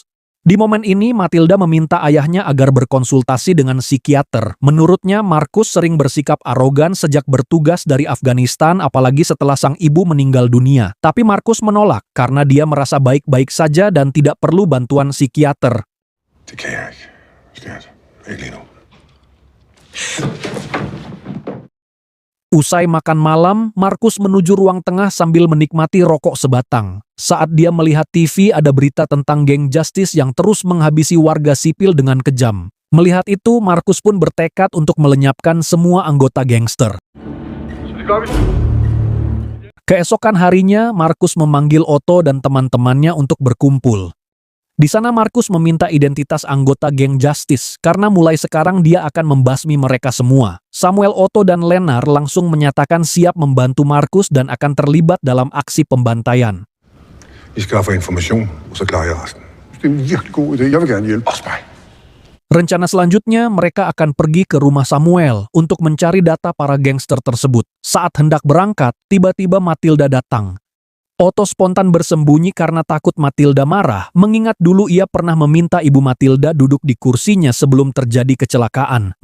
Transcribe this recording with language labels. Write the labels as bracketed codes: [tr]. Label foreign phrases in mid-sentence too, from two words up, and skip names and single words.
[id] Di momen ini, Matilda meminta ayahnya agar berkonsultasi dengan psikiater. Menurutnya, Markus sering bersikap arogan sejak bertugas dari Afghanistan, apalagi setelah sang ibu meninggal dunia. Tapi Markus menolak karena dia merasa baik-baik saja dan tidak perlu bantuan psikiater. [da] Det kan jeg ikke. Skat. Ikke lige nu. [id] Usai makan malam, Markus menuju ruang tengah sambil menikmati rokok sebatang. Saat dia melihat TV, ada berita tentang geng Justice yang terus menghabisi warga sipil dengan kejam. Melihat itu, Markus pun bertekad untuk melenyapkan semua anggota gangster. Keesokan harinya, Markus memanggil Otto dan teman-temannya untuk berkumpul. Di sana Markus meminta identitas anggota geng Justice, karena mulai sekarang dia akan membasmi mereka semua. Samuel, Otto, dan Lennart langsung menyatakan siap membantu Markus dan akan terlibat dalam aksi pembantaian. [da] I skaffer information, og så klarer jeg resten. Det er en virkelig god idé. Jeg vil gerne hjælpe. Også mig. [id] Rencana selanjutnya, mereka akan pergi ke rumah Samuel untuk mencari data para gangster tersebut. Saat hendak berangkat, tiba-tiba Matilda datang. Otto spontan bersembunyi karena takut Matilda marah, mengingat dulu ia pernah meminta ibu Matilda duduk di kursinya sebelum terjadi kecelakaan.